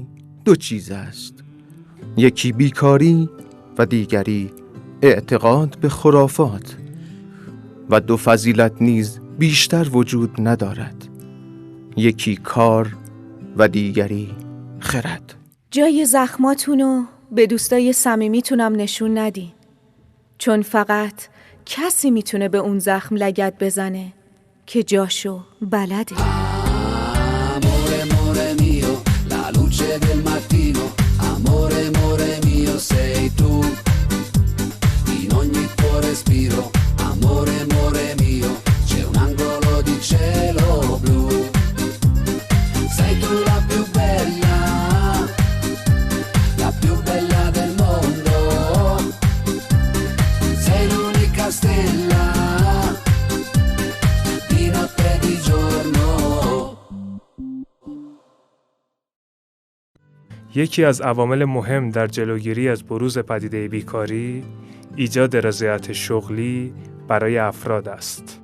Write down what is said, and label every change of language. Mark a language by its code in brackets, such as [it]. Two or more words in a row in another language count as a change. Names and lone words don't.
[fa] دو چیز است، یکی بیکاری و دیگری اعتقاد به خرافات، و دو فضیلت نیز بیشتر وجود ندارد، یکی کار و دیگری خرد. جای زخماتونو به دوستای صمیمیتونم نشون ندین، چون فقط کسی میتونه به اون زخم لگد بزنه که جاشو بلده. [it] Amore, amore mio, la luce del mattino. Amore, amore mio, sei tu. In ogni tuo respiro. Amore, amore mio, c'è un angolo di cielo blu. Sei tu la più bella del mondo. Sei l'unica stella. [fa] یکی از عوامل مهم در جلوگیری از بروز پدیده بیکاری، ایجاد رضایت شغلی برای افراد است.